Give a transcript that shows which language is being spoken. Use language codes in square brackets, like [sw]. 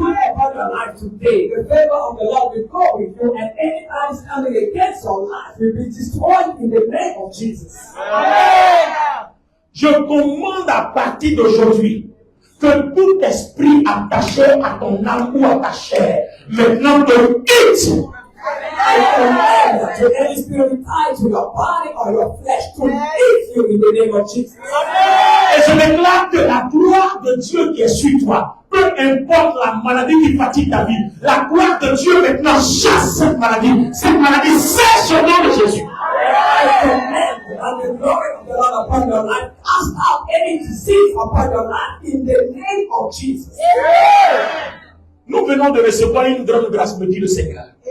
[en] Upon your life today, the favor of the Lord will go with you, and any time standing against your life will be destroyed in the name of Jesus. Amen. [fr] Je commande à partir d'aujourd'hui que tout esprit attaché à ton âme ou à ta chair maintenant te quitte. [en] I command to any spirit tied to your body or your flesh to leave you in the name of Jesus. [fr] Et je déclare que la gloire de Dieu qui est sur toi, peu importe la maladie qui fatigue ta vie, la gloire de Dieu maintenant chasse cette maladie. Cette maladie cesse au nom de Jésus. [en] I command and the glory of the Lord upon your life, cast out any disease upon your life in the name of Jesus. [fr] Nous venons de recevoir une grande grâce, me dit le Seigneur.